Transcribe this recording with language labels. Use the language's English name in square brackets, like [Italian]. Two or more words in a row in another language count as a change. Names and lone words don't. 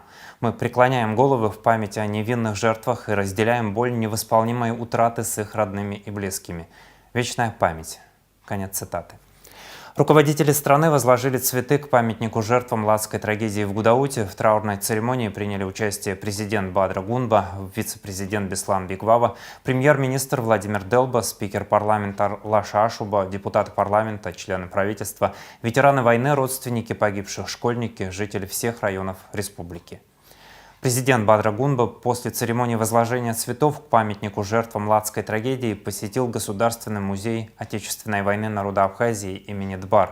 [Russian] Мы преклоняем головы в память о невинных жертвах и разделяем боль невосполнимой утраты с их родными и близкими. Вечная память. Конец цитаты. Руководители страны возложили цветы к памятнику жертвам Ладской трагедии в Гудауте. В траурной церемонии приняли участие президент Бадра Гунба, вице-президент Беслан Беквава, премьер-министр Владимир Делба, спикер парламента Лаша Ашуба, депутаты парламента, члены правительства, ветераны войны, родственники погибших, школьники, жители всех районов республики. Президент Бадра Гунба после церемонии возложения цветов к памятнику жертвам Ладской трагедии посетил Государственный музей Отечественной войны народа Абхазии имени Дбар.